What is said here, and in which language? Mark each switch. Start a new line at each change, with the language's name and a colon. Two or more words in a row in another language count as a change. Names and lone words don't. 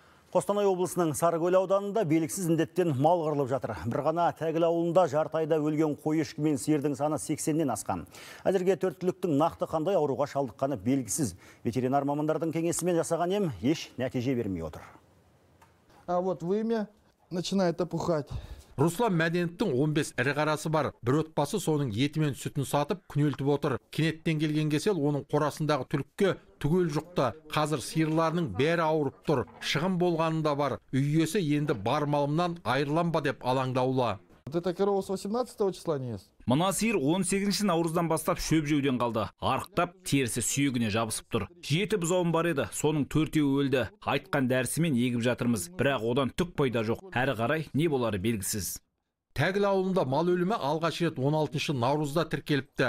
Kazakh: Қостанай облысының Сарыкөл ауданында белгісіз індеттен мал қырылып жатыр. Bir ғана Тәгіл ауылында жарты айда өлген қой ешкі мен сиырдың саны 80-нен асқан. Әзірге төрт түліктің нақты қандай ауруға шалдыққаны белгісіз. Ветеринар мамандардың кеңесімен жасаған ем еш нәтиже бермей отыр.
Russian: А вот вымя начинает опухать.
Kazakh: Руслан Мәденовтің 15 ірі қарасы бар. Бір отбасы соның еті мен сүтін сатып күнелтіп отыр. Кенеттен келген кесел оның қорасындағы түлікке түгел жұқты. Қазір сиырларының бәрі ауырып тұр. Шығын болғанында бар. Үй иесі енді бар малымнан айырылам ба деп алаңдаулы.
Russian: Эта корова с 18 числа не ест.
Kazakh: Мына сиыр 18 наурыздан бастап шөп жеуден қалды. Арықтап, терісі сүйегіне жабысып тұр. 7 бұзауым бар еді, соның 4-еуі өлді. Айтқан дәрісімен егіп жатырмыз, бірақ одан түк пайда жоқ. Әрі қарай не болары белгісіз. Тәгіл ауылында мал өлімі алғаш рет 16 наурызда тіркеліпті.